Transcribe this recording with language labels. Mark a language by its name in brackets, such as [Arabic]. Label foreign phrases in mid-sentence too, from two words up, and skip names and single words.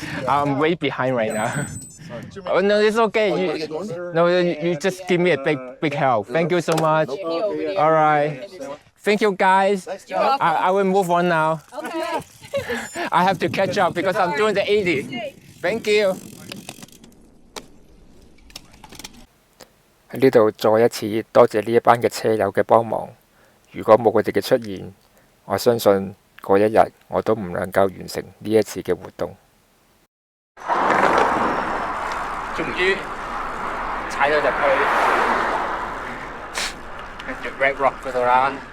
[English] I'm way behind right now. Oh no, it's okay. You wanna get going? No, you just give me a big help. Thank you so much. All right. Thank you, guys. I will move on now. Okay. I have to catch up because I'm doing the 80. Thank you. [Cantonese] 喺呢度再一次多謝呢一班嘅車友嘅幫忙。如果冇佢哋嘅出現，我相信嗰一日我都唔能夠完成呢一次嘅活動。終於踩到入去跟住 Red Rock 嗰度啦。